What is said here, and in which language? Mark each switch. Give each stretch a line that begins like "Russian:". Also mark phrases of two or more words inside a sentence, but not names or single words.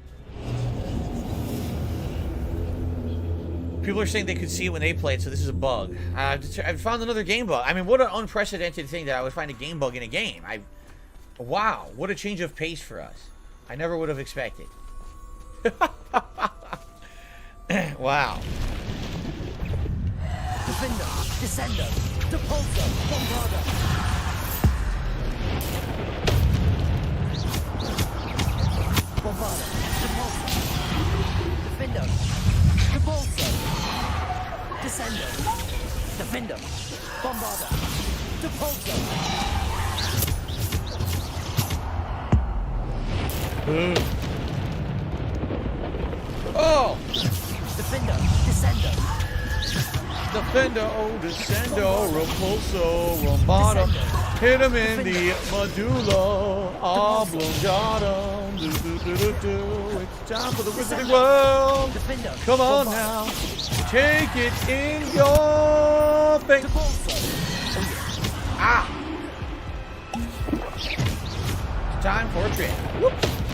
English: People are saying they could see it when they played, so this is a bug. I've found another game bug. I mean, what an unprecedented thing that I would find a game bug in a game. Wow, what a change of pace for us. I never would have expected. Wow.
Latin: Defendo. Descendo. Depulso. Bombada. Bombada. Depulso. Defendo. Depulso. Descendo. Defendo. Bombada. Depulso. Oh! Defendo. Descendo. Defendo, descendo, repulso, rombada.
English: Hit him in the medulla oblongata. It's time for the Wizarding World. Come on now. Take it in your face. Ah! It's time for a trick. Whoops.